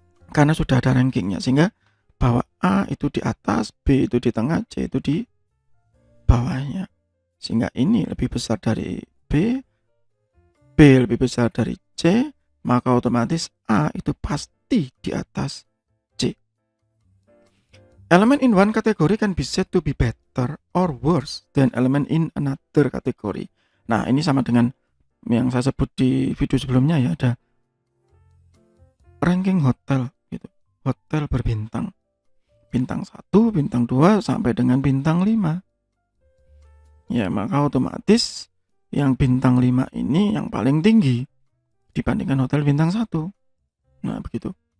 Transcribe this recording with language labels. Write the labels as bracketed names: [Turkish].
[Indonesian] Karena sudah ada rankingnya, sehingga bahwa A itu di atas, B itu di tengah, C itu di bawahnya. Sehingga ini lebih besar dari B, B lebih besar dari C, maka otomatis A itu pasti di atas C. [English] Element in one category can be said to be better or worse than element in another category. [Indonesian] Nah, ini sama dengan yang saya sebut di video sebelumnya, ya, ada ranking hotel gitu. Hotel berbintang. Bintang 1, bintang 2 sampai dengan bintang 5. Ya, maka otomatis yang bintang 5 ini yang paling tinggi dibandingkan hotel bintang 1. Nah, begitu.